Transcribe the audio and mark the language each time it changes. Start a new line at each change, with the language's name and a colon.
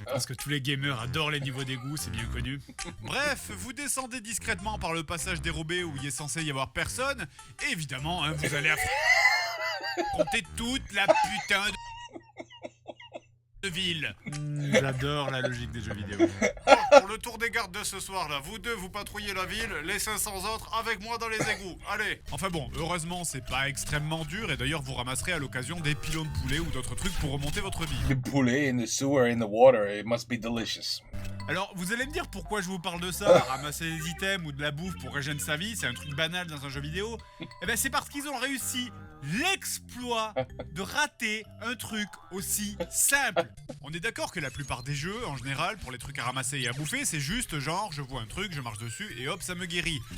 French: Parce que tous les gamers adorent les niveaux d'égout, c'est bien connu. Bref, vous descendez discrètement par le passage dérobé où il est censé y avoir personne, et évidemment, hein, vous allez affronter toute la putain de ville. J'adore la logique des jeux vidéo. Bon, pour le tour des gardes de ce soir là, vous deux vous patrouillez la ville, les 500 autres avec moi dans les égouts. Allez. Enfin bon, heureusement c'est pas extrêmement dur et d'ailleurs vous ramasserez à l'occasion des pilons de poulet ou d'autres trucs pour remonter votre vie.
English: The poulet in the sewer, in the water, it must be delicious.
French: Alors, vous allez me dire pourquoi je vous parle de ça, ramasser des items ou de la bouffe pour régénérer sa vie, c'est un truc banal dans un jeu vidéo. Eh ben c'est parce qu'ils ont réussi l'exploit de rater un truc aussi simple. On est d'accord que la plupart des jeux, en général, pour les trucs à ramasser et à bouffer, c'est juste genre, je vois un truc, je marche dessus et hop, ça me guérit.